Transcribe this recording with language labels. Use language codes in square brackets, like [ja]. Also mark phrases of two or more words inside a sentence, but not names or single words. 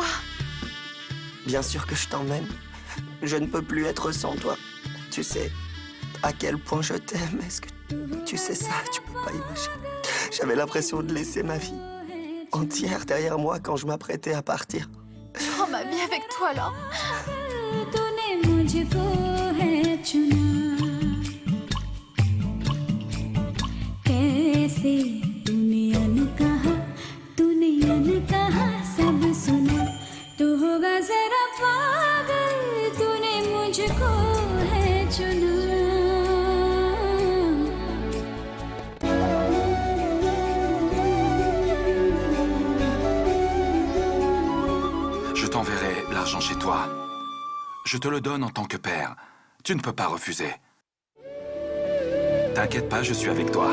[fr] Bien sûr que je t'emmène. Je ne peux plus être sans toi. Tu sais à quel point je t'aime. Est-ce que tu sais ça? Tu peux pas imaginer. J'avais l'impression de laisser ma vie entière derrière moi quand je m'apprêtais à partir. Prends ma vie avec toi, alors. [hi] तूने मुझको है चुना कैसे तूने अनकहा सब सुना तू होगा जरा पागल तूने मुझको है चुना [fr] Je t'enverrai l'argent chez toi. Je te le donne en tant que père. Tu ne peux pas refuser. T'inquiète pas, je suis avec toi.